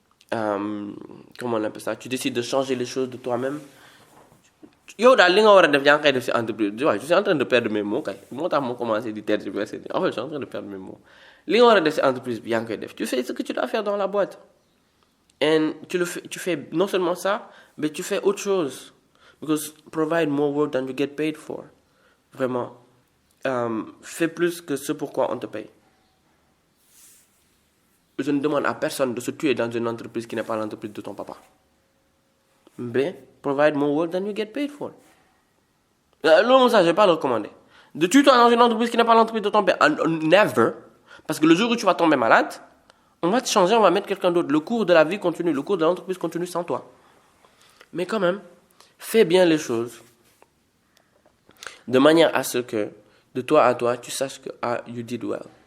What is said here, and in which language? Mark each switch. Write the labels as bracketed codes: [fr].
[fr] Comment on appelle ça? Tu décides de changer les choses de toi-même. Yo, je suis en train de perdre mes mots. Moi, je commencé à tergiverser. En fait, je suis en train de perdre mes mots. Tu fais ce que tu dois faire dans la boîte. Et tu fais non seulement ça, mais tu fais autre chose. [en] Because provide more work than you get paid for. [fr] Vraiment. Fais plus que ce pourquoi on te paye. Je ne demande à personne de se tuer dans une entreprise qui n'est pas l'entreprise de ton papa. Mais [en] provide more work than you get paid for. [fr] L'homme, ça, je ne vais pas le recommander. De tuer toi dans une entreprise qui n'est pas l'entreprise de ton père. [en] Never. [fr] Parce que le jour où tu vas tomber malade, on va te changer, on va mettre quelqu'un d'autre. Le cours de la vie continue, le cours de l'entreprise continue sans toi. Mais quand même, fais bien les choses de manière à ce que, de toi à toi, tu saches que [en] you did well.